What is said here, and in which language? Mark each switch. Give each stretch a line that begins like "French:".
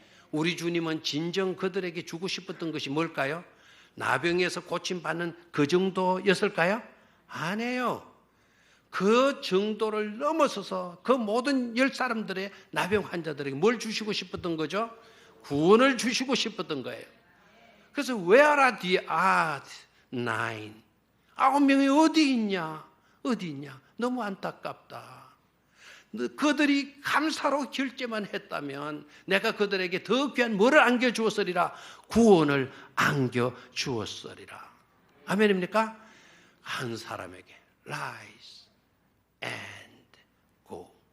Korean: 우리 주님은 진정 그들에게 주고 싶었던 것이 뭘까요? 나병에서 고침받는 그 정도였을까요? 아니에요. 그 정도를 넘어서서 그 모든 10사람들의 나병 환자들에게 뭘 주시고 싶었던 거죠? 구원을 주시고 싶었던 거예요. 그래서
English: where are the other nine?
Korean: 9명이 어디 있냐? 어디 있냐? 너무 안타깝다. 그들이 감사로 결제만 했다면 내가 그들에게 더 귀한 뭐를 안겨주었으리라? 구원을 안겨주었으리라. 아멘입니까? 한 사람에게
English: rise and go.